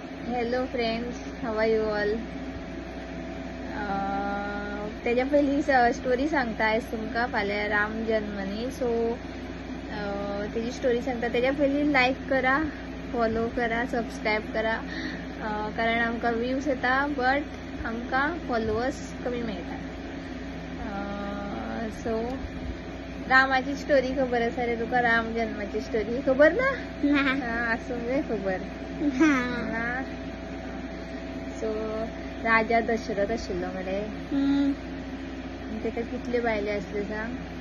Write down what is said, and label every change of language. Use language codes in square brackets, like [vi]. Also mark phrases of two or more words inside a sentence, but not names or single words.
[en] Hello friends, how are you all. [kok] त्याच्या पहिली स्टोरी सांगता तुमका फाल्यां राम जन्मनी. सो त्याची स्टोरी सांगता. त्याच्या पहिली लाईक करा, फॉलो करा, सबस्क्राईब करा, कारण आमका व्ह्यूज येता बट आमका फॉलोअर्स कमी मिळतात. सो रामाची स्टोरी खबर आसा रे तुका? राम जन्माची स्टोरी खबर ना? असून जाय खबर. सो राजा दशरथ आशिल्लो मरे. तेका कितल्यो बायले आसल्यो सांग?